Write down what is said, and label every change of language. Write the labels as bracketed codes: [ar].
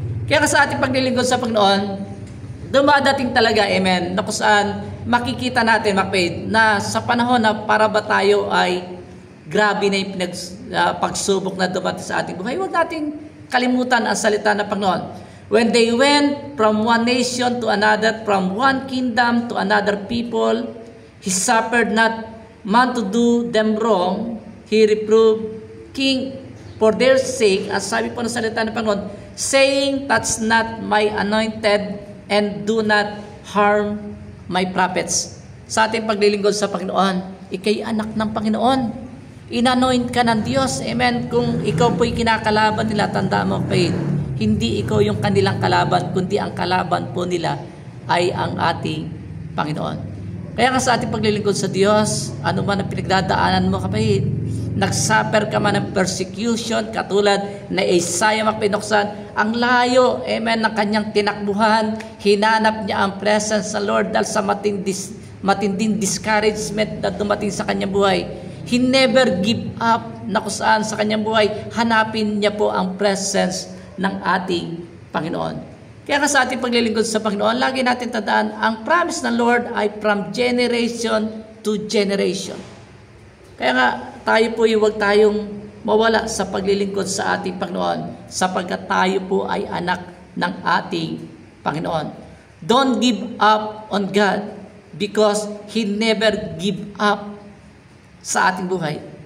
[tl] Kaya sa ating paglilingkod sa Panginoon, dumadating talaga, amen, na kung saan makikita natin, makapid, na sa panahon na para ba tayo ay grabe na yung pagsubok na dumating sa ating buhay, huwag natin kalimutan ang salita ng Panginoon. [en] When they went from one nation to another, from one kingdom to another people, He suffered not man to do them wrong. He reproved king for their sake, [tl] as sabi po ng salita ng Panginoon, [en] saying, touch not my anointed and do not harm my prophets. [tl] Sa ating paglilingkod sa Panginoon, ikay anak ng Panginoon. Inanoint ka ng Diyos. Amen. Kung ikaw po'y kinakalaban nila, tanda mo, faith, hindi ikaw yung kanilang kalaban, kundi ang kalaban po nila ay ang ating Panginoon. Kaya nga sa ating paglilingkod sa Diyos, ano man ang pinagdadaanan mo, kapatid, nagsuffer ka man ng persecution, katulad na Isaiah mapinuksan, ang layo, amen, ng kanyang tinakbuhan, hinanap niya ang presence sa Lord dahil sa matinding discouragement na dumating sa kanyang buhay. [en] He never give up [tl] na kung saan sa kanyang buhay, hanapin niya po ang presence ng ating Panginoon. Kaya nga sa ating paglilingkod sa Panginoon, lagi natin tandaan, ang promise ng Lord ay [en] from generation to generation. [tl] Kaya nga, tayo po huwag tayong mawala sa paglilingkod sa ating Panginoon sapagkat tayo po ay anak ng ating Panginoon. [en] Don't give up on God because He never give up [tl] sa ating buhay.